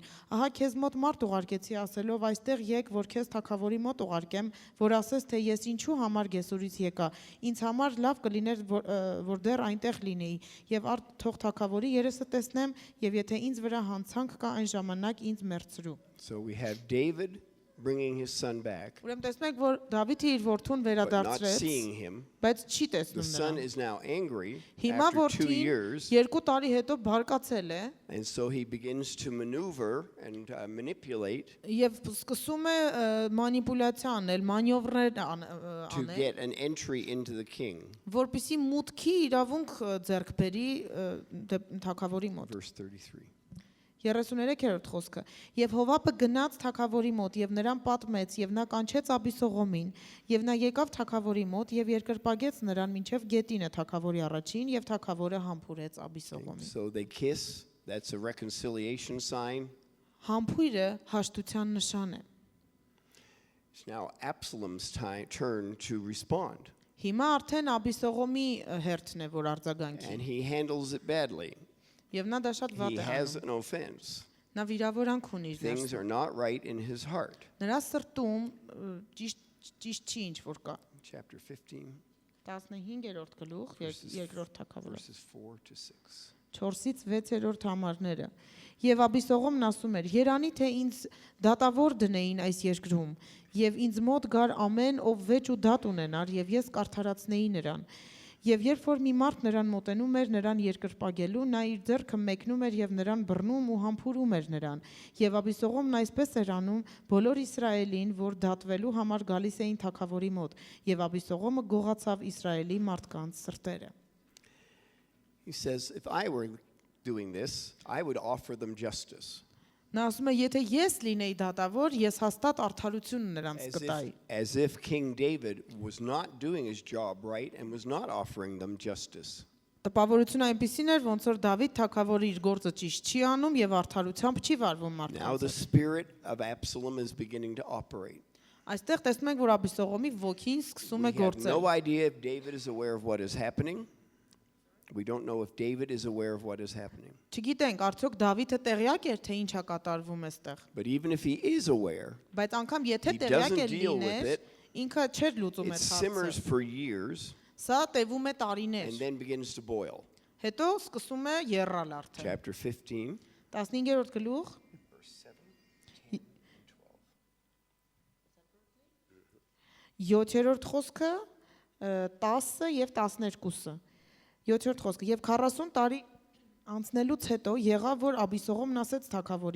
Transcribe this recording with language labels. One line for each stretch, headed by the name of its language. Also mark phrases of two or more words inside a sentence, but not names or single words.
Armenian: ահա քեզ մոտ մարդ ուղարկեցի ասելով այստեղ եկ, որ քեզ թագավորի մոտ ուղարկեմ, որ ասես թե ես ինչու համար Գեսուրից եկա։ Ինձ համար լավ կլիներ որ դեռ այնտեղ լինեի եւ թող թագավորի երեսը տեսնեմ եւ եթե ինձ վրա հանցանք կա այն ժամանակ ինձ մերցրու։
English: So we have David bringing his son back,
Armenian: Ուրեմն տեսնեք, որ Դավիթը իր որդուն
English: but not
Armenian: վերադարձրեց,
English: seeing him.
Armenian: բայց չի
English: The
Armenian: տեսնում
English: son
Armenian: նրան։
English: is now angry
Armenian: Հիմա
English: after 2
Armenian: որդին
English: years,
Armenian: 2 տարի հետո բարկացել է
English: and so he begins to maneuver and manipulate
Armenian: եւ սկսում է մանիպուլյացիա անել, մանյովրներ
English: to
Armenian: անել,
English: get an entry into the king.
Armenian: որպեսզի մուտքի իրավունք ձեռք բերի թագավորի մոտ։
English: Verse 33.
Armenian: 33-րդ խոսքը։ Եվ Հովաբը գնաց թագավորի մոտ եւ նրան պատմեց եւ նա կանչեց Աբիսողոմին եւ նա եկավ թագավորի մոտ եւ երկրպագեց նրան մինչեւ գետինը թագավորի առաջին եւ թագավորը համբուրեց Աբիսողոմին։
English: So they kiss. That's a reconciliation sign.
Armenian: Համբույրը հաշտության նշան է։
English: It's now Absalom's turn to respond,
Armenian: Հիմա արդեն Աբիսողոմի հերթն է, որ արձագանքի։
English: and he handles it badly.
Armenian: Եվ նա դա շատ վատ
English: He
Armenian: է
English: has
Armenian: անում։
English: an offense.
Armenian: Նա վիրավորանք ունի իր
English: Things
Armenian: ներսում։
English: are not right in his heart.
Armenian: Նրա սրտում ճիշտ չի ինչ որ կա։
English: Chapter 15,
Armenian: 15-րդ գլուխ, երկրորդ թագավոր։
English: verses 4 to 6.
Armenian: 4-ից 6-րդ համարները։ Եվ Աբիսողոմն ասում էր. Երանի թե ինձ դատավոր դնեին այս երկրում, եւ ինձ մոտ գար ամեն ով վեճ ու դատ ունենար, եւ ես կարդարացնեի նրան։ Եվ երբ որ մի մարդ նրան մոտենում էր նրան երկրպագելու, նա իր ձեռքը մեկնում էր եւ նրան բռնում ու համբուրում էր նրան։ Եվ Աբիսողոմն այսպես էր անում բոլոր Իսրայելին, որ դատվելու համար գալիս էին թագավորի մոտ, եւ Աբիսողոմը գողացավ Իսրայելի մարդկանց սրտերը։
English: He says, if I were doing this, I would offer them justice.
Armenian: Նա ասում է, եթե ես լինեի դատավոր, ես հաստատ արդարություն նրանց կտայի։
English: As if King David was not doing his job right and was not offering them justice.
Armenian: Տպավորությունը այնպեսին էր, ոնց որ Դավիթ թագավորը իր գործը ճիշտ չի անում եւ արդարությամբ չի վարվում
English: Now the
Armenian: մարդկանց։
English: spirit of Absalom is beginning to operate.
Armenian: Այստեղ տեսնում ենք, որ Աբիսողոմի ոգին սկսում
English: We
Armenian: է
English: have
Armenian: գործել։
English: no idea if David is aware of what is happening. We don't know if David is aware of what is happening.
Armenian: Չգիտենք, արդյոք Դավիթը տեղյակ էր, թե ինչ է կատարվում այստեղ։
English: But even if he is aware,
Armenian: Բայց անգամ եթե
English: he
Armenian: տեղյակ
English: doesn't
Armenian: էր
English: deal with
Armenian: լիներ,
English: it.
Armenian: ինքը չէր լուծում
English: It
Armenian: այդ
English: simmers
Armenian: հարցը։
English: for years
Armenian: Սա տևում է տարիներ։
English: and then begins to boil.
Armenian: Հետո սկսում է եռալ արդեն։
English: Chapter 15,
Armenian: 15-րդ գլուխ,
English: verse 7, 10,
Armenian: 7-րդ խոսքը, 10-ը եւ 12-ը։ 7-րդ խոսքը եւ 40 տարի անցնելուց հետո եղավ որ Աբիսողոմն ասեց թագավորին.